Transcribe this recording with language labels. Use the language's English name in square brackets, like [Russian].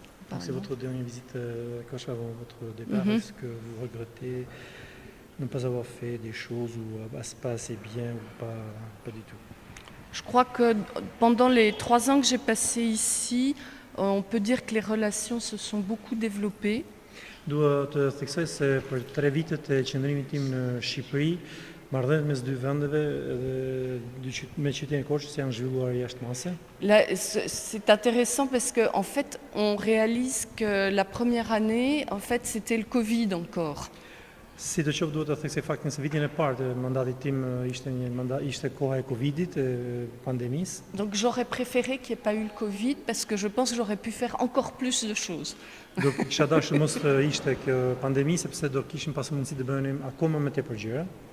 [French] Donc c'est votre dernière visite à Koch avant votre départ. Est-ce que vous regrettez ne pas avoir fait des choses ou pas assez bien ou pas du tout? Je crois que pendant les 3 ans que j'ai passés ici, on peut dire que les relations se sont beaucoup développées. [Albanian] Dua të theksoj se për 3 vitet e qëndrimit tim në Shqipëri, marrëdhëniet mes dy vendeve dhe me qytetin e Korçës janë zhvilluar jashtëmase. [French] Là, c'est intéressant parce qu'en fait, on réalise que la première année, en fait, c'était le Covid encore. [Albanian] Si të qoftë duhet të theksoj faktin se vitin e parë të mandatit tim ishte koha e Covidit, pandemisë. [French] Donc j'aurais préféré qu'il n'y ait pas eu le Covid parce que je pense que j'aurais pu faire encore plus de choses. [Albanian] Do kisha dashur mos të ishte kjo pandemi sepse do kishim pasur mundësi të bënim akoma më tepër gjëra.